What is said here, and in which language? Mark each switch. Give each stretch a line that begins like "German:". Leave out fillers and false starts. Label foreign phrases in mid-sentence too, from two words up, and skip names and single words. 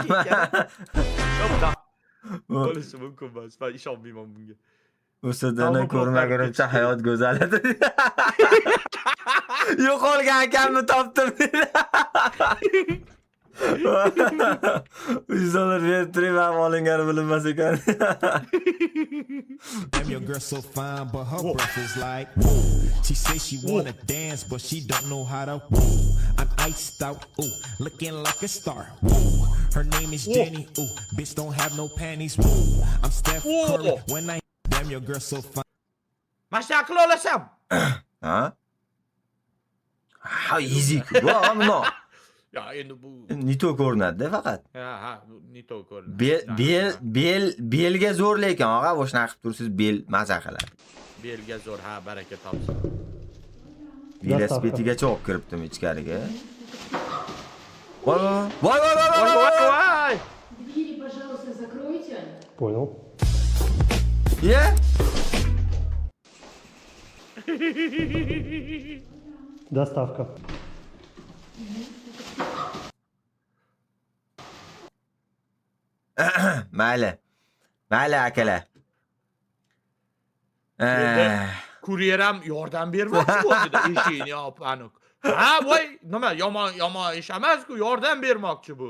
Uzbek: Yo'q, bo'lishi mumkin emas. Men ishonmayman bunga. O'shadan ko'rmagunimcha hayot go'zal edi. Yo'qolgan akamni topdim dedi. $100 berib turib, olingani bilinmas ekan.
English: Damn, your girl so fine, but her breath is like whoa. She say she wanna dance, but she don't know how to whoa. I'm iced out, ooh, looking like a star. Whoa. Her name is Jenny, ooh, bitch don't have no panties. Whoa. I'm Steph Curry when I damn, your girl so fine.
Uzbek: Mashina qila olasam. Ha? Ha, easy. Voy, no. Ya endi bu Nito ko'rinadi faqat. ha, nito ko'rinadi. Belga zo'r lekin, og'a, o'shana qilib tursiz, bel maza qiladi. Belga zo'r, ha, baraka topsin. Velosipedigacha olib kiribdim ichkariga. Voy, voy, voy, voy, Voy, voy, voy, voy.
Russian: Двери, пожалуйста, закройте. Понял. Ye? Доставка.
Uzbek: Mayli. Mayli akalar. Kuryer ham yordam bermoqchi bo'ldi-da, eshikni yopib aniq. Ha, voy, nima, yomon ish emas-ku, yordam bermoqchi bu.